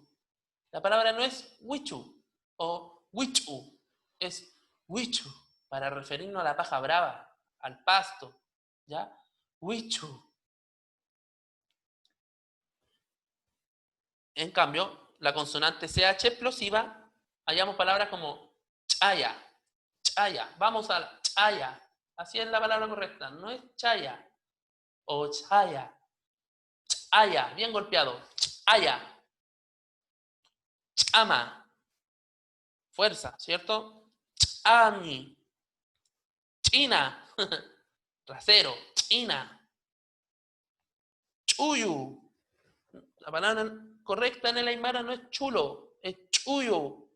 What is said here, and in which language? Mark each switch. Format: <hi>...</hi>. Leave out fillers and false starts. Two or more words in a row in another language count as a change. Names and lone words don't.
<es>La palabra no es wichu o wichu, es wichu, para referirnos a la paja brava, al pasto, ¿ya? Wichu. En cambio, la consonante CH explosiva, hallamos palabras como</es> <ay>chaya, chaya,</ay> <es>vamos a la chaya. Así es la palabra correcta, no es chaya o chaya. Chaya, bien golpeado, chaya. Chama, fuerza, ¿cierto?</es> <ay>Chami, china,</ay> <es>trasero, china. Chuyu. La palabra correcta en el aymara no es chulo, es chuyu.</es>